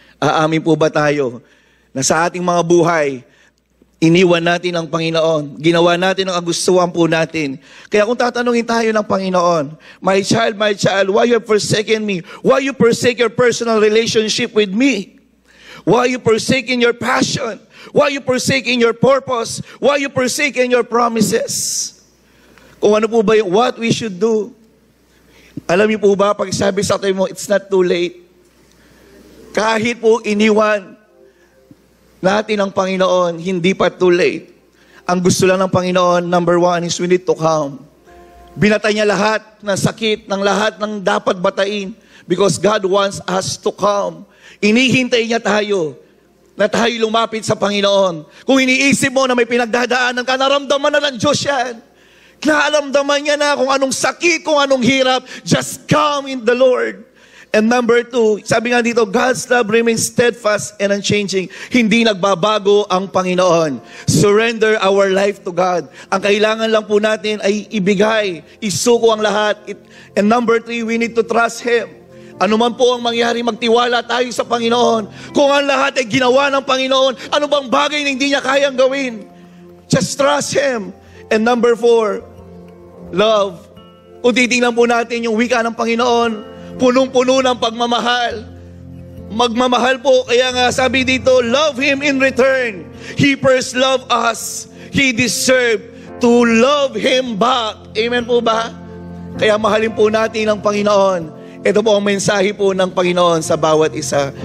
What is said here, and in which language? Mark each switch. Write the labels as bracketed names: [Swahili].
[Filipino] Aamin po ba tayo na sa ating mga buhay, iniwan natin ang Panginoon. Ginawa natin ang kagustuhan po natin. Kaya kung tatanungin tayo ng Panginoon, [English] my child, why you have forsaken me? Why you forsake your personal relationship with me? Why you forsaking your passion? Why you forsaking your purpose? Why you forsaking your promises? [Filipino] Kung ano po ba yung [English] what we should do? [Filipino] Alam niyo po ba, pag sabi sa tayo mo, [English] it's not too late. [Filipino] Kahit po iniwan natin ang Panginoon, hindi pa [English] too late. [Filipino] Ang gusto lang ng Panginoon, [English] number one, is we need to come. [Filipino] Binatay niya lahat ng sakit, ng lahat ng dapat batain, [English] because God wants us to come. [Filipino] Inihintay niya tayo, na tayo lumapit sa Panginoon. Kung iniisip mo na may pinagdadaanan ka, naramdaman na ng Diyos yan. Naaramdaman niya na kung anong sakit, kung anong hirap, [English] just come in the Lord. And number two, [Filipino] sabi nga dito, [English] God's love remains steadfast and unchanging. [Filipino] Hindi nagbabago ang Panginoon. [English] Surrender our life to God. [Filipino] Ang kailangan lang po natin ay ibigay, isuko ang lahat. [English] And number three, we need to trust Him. [Filipino] Ano man po ang mangyari, magtiwala tayo sa Panginoon. Kung ang lahat ay ginawa ng Panginoon, ano bang bagay na hindi niya kayang gawin? [English] Just trust Him. And number four, love. [Filipino] Kung titingnan po natin yung wika ng Panginoon, punong-puno ng pagmamahal. Magmamahal po, kaya nga sabi dito, [English] love Him in return. He first loved us. He deserved to love Him back. [Filipino] Amen po ba? Kaya mahalin po natin ang Panginoon. Ito po ang mensahe po ng Panginoon sa bawat isa.